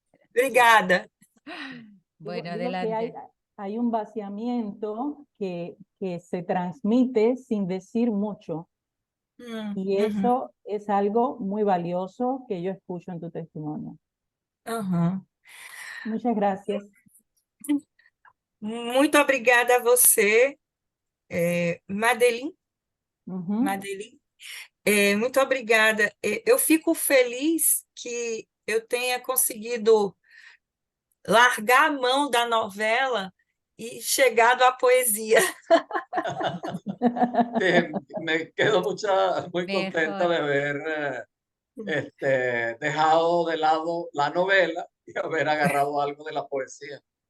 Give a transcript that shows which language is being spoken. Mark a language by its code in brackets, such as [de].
[pt] Obrigada. [es] Bueno, Digo adelante. que hay un vaciamiento que se transmite sin decir mucho. Y eso es algo muy valioso que yo escucho en tu testimonio. Muchas gracias. [pt] Muito obrigada a você, Madeline. Madeline. Muito obrigada. Eu fico feliz que eu tenha conseguido largar a mão da novela y llegado a poesía. [es] Me quedo muy contenta de haber dejado de lado la novela y haber agarrado algo de la poesía.